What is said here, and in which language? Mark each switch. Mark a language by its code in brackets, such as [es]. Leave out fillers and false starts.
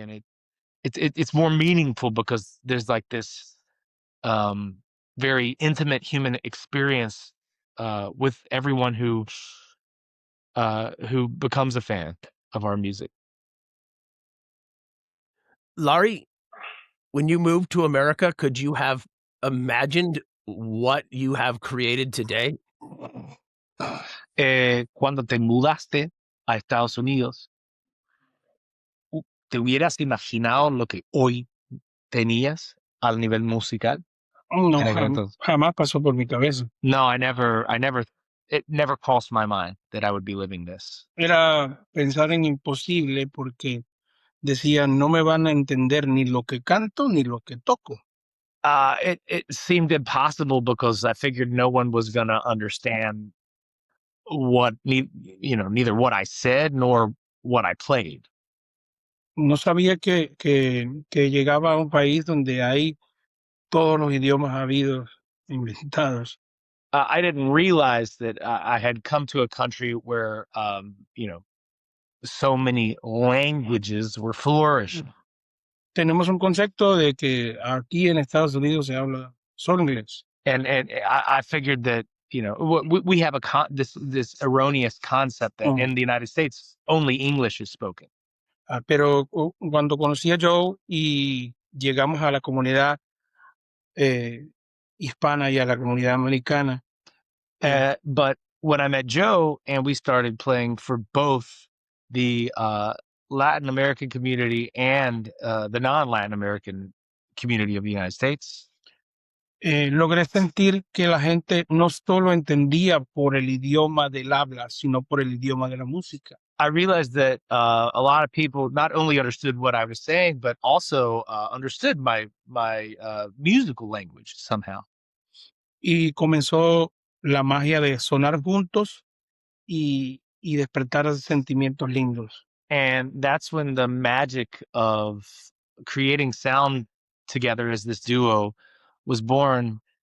[en] And it's more meaningful because there's like this very intimate human experience with everyone who becomes a fan of our music. Larry, when you moved to America, could you have imagined what you have created today? [es] Cuando te mudaste a Estados Unidos, ¿te hubieras imaginado lo que hoy tenías al nivel musical? No, jamás pasó por mi cabeza. [en] No, it never crossed my mind that I would be living this. [es] Era pensar en imposible porque decía, no me van a entender ni lo que canto ni lo que toco. [en] It seemed impossible because I figured no one was going to understand neither what I said nor what I played. [es] No sabía que llegaba a un país donde hay todos los idiomas habidos inventados. [en] I didn't realize that I had come to a country where, so many languages were flourishing. [es] Tenemos un concepto de que aquí en Estados Unidos se habla solo inglés. [en] And I figured that, we have this erroneous concept that in the United States only English is spoken. [es] Pero cuando conocí a Joe y llegamos a la comunidad hispana y a la comunidad americana. [en] But when I met Joe and we started playing for both the Latin American community and the non-Latin American community of the United States, [es] logré sentir que la gente no solo entendía por el idioma del habla, sino por el idioma de la música. [en] I realized that a lot of people not only understood what I was saying, but also understood my musical language somehow. [es] Y comenzó la magia de sonar juntos y despertar sentimientos lindos. [en] And that's when the magic of creating sound together as this duo was born.